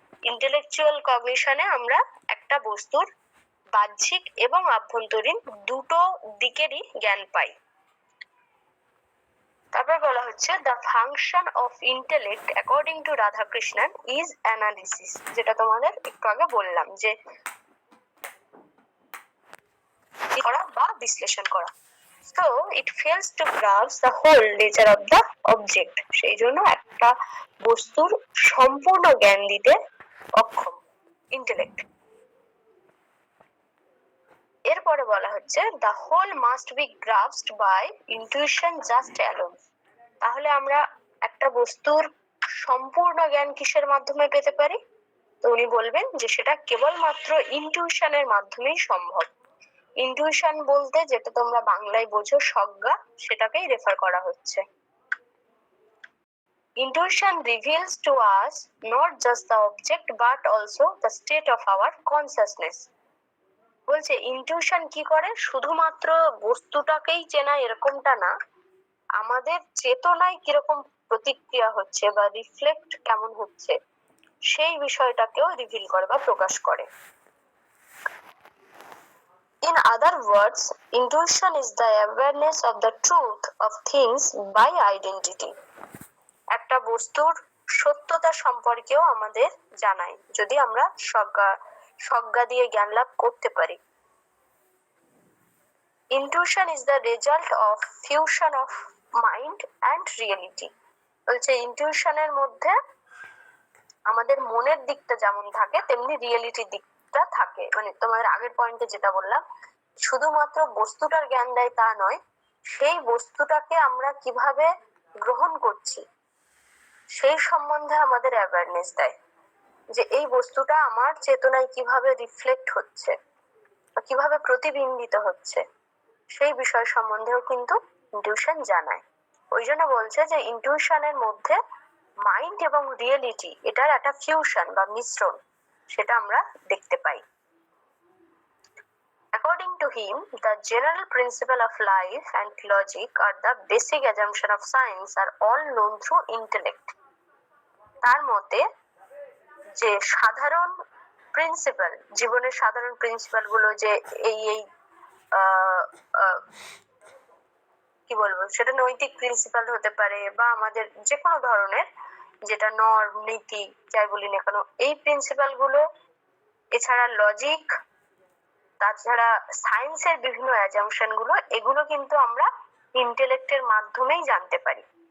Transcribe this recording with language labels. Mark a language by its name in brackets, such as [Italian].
[Bangla] Intellectual কগনিশনে আমরা একটা বস্তুর বাহ্যিক এবং আভ্যন্তরীণ দুটো দিকেরই জ্ঞান পাই। তারপর বলা হচ্ছে [English] the function of intellect according to Radhakrishnan is analysis, [Bangla] যেটা তোমাদের একটু আগে বললাম, যে করা বা বিশ্লেষণ করা। [English] So it fails to grasp the whole nature of the object, [Bangla] সেই জন্য একটা বস্তুর সম্পূর্ণ জ্ঞান দিতে অক্ষম ইন্টেলেক্ট। এরপরে বলা হচ্ছে [English] the whole must be grasped by intuition just alone, [Bangla] তাহলে আমরা একটা বস্তুর সম্পূর্ণ জ্ঞান কিসের মাধ্যমে পেতে পারি? তো উনি বলবেন যে সেটা কেবলমাত্র ইনটিউশনের মাধ্যমেই সম্ভব। ইনটিউশন বলতে যেটা তোমরা বাংলায় বোঝো সজ্ঞা, সেটাকেই রেফার করা হচ্ছে। [English] Intuition reveals to us not just the object but also the state of our consciousness. [Bangla] বলছে ইনটিউশন কি করে, শুধুমাত্র বস্তুটাকেই চেনা এরকমটা না, আমাদের চেতনায় কিরকম প্রতিক্রিয়া হচ্ছে বা রিফ্লেক্ট কেমন হচ্ছে সেই বিষয়টাকেও রিভিল করে বা প্রকাশ করে। [English] In other words, intuition is the awareness of the truth of things by identity. [Bangla] একটা বস্তুর সত্যতা সম্পর্কেও আমাদের জানায় যদি আমরা সজ্ঞা দিয়ে জ্ঞান লাভ করতে পারি। [English] Intuition is the result of fusion of mind and reality. [Bangla] বলছে ইনটিউশনের মধ্যে আমাদের মনের দিকটা যেমন থাকে তেমনি রিয়েলিটির দিকটা থাকে। মানে তোমাদের আগের পয়েন্টে যেটা বললাম, শুধুমাত্র বস্তুটার জ্ঞান দেয় তা নয়, সেই বস্তুটাকে আমরা কিভাবে গ্রহণ করছি সেই সম্বন্ধে আমাদের অ্যাওয়ারনেস দেয়, যে এই বস্তুটা আমার চেতনায় কিভাবে রিফ্লেক্ট হচ্ছে বা কিভাবে প্রতিবিম্বিত হচ্ছে সেই বিষয় সম্বন্ধেও কিন্তু ইনটিউশন জানায়। ওই জন্য বলছে যে ইনটিউশনের মধ্যে মাইন্ড এবং রিয়েলিটি এটার একটা ফিউশন বা মিশ্রণ সেটা আমরা দেখতে পাই। [English] According to him, the general principle of life and logic are the basic assumption of science are all known through intellect. [Bangla] তার মতে যে সাধারণ প্রিন্সিপাল, জীবনের সাধারণ প্রিন্সিপাল গুলো যে এই এই আহ, আহ, কি বলবো, সেটা নৈতিক প্রিন্সিপাল হতে পারে বা আমাদের যে কোনো ধরনের যেটা নর্ম নীতি যাই বলি না কেন, এই প্রিন্সিপাল গুলো এছাড়া লজিক, তাছাড়া সায়েন্সের বিভিন্ন অ্যাজাম্পশন গুলো, এগুলো কিন্তু আমরা ইন্টেলেক্টের মাধ্যমেই জানতে পারি।